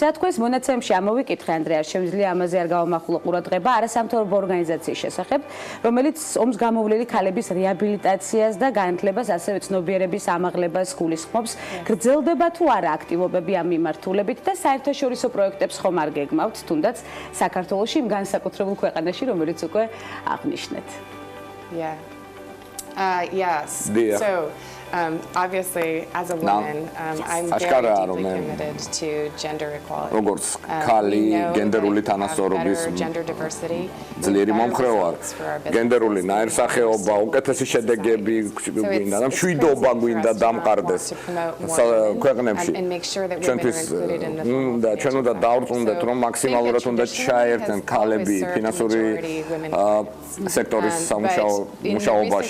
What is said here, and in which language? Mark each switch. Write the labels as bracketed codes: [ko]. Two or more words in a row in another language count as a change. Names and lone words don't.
[ka] თქვენს მონაცემში ამოვიკითხე, ანდრეა, შეგვიძლია ამაზე არ გავამახვილო ყურადღება არასამთავრობო ორგანიზაციის შესახებ, რომელიც ომს გამოვლილი ქალების რეაბილიტაციას და განათლებას, ასევე ცნობიერების ამაღლებას გულისხმობს. გრძელდება თუ არა აქტივობები ამ მიმართულებით და საერთაშორისო პროექტებს ხომ არ გეგმავთ? თუნდაც საქართველოში იმ განსაკუთრებულ ქვეყანაში, რომელიც უკვე აღნიშნეთ. [en] Yes. So, obviously, as a woman, I'm very deeply committed to gender equality. [ka] როგორც ქალი გენდერული თანასწორობის ძლიერი მომხრე ვარ. გენდერული ნაირსახეობა, უკეთესი შედეგები გვინდა და მშვიდობა გვინდა დამყარდეს ქვეყნებში. ჩვენთვის და ჩვენ უნდა დავრწმუნდეთ, რომ მაქსიმალურად უნდა ჩაერთონ ქალები ფინანსური სექტორის სამუშაობაში.